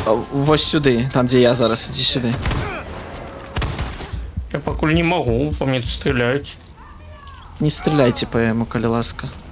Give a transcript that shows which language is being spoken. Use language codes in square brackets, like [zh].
[uk] Вось сюди, там де я зараз, іди сюди. [ru] Я покуль не могу, по мне тут стреляют. [uk] Не стріляйте по йому, коли ласка.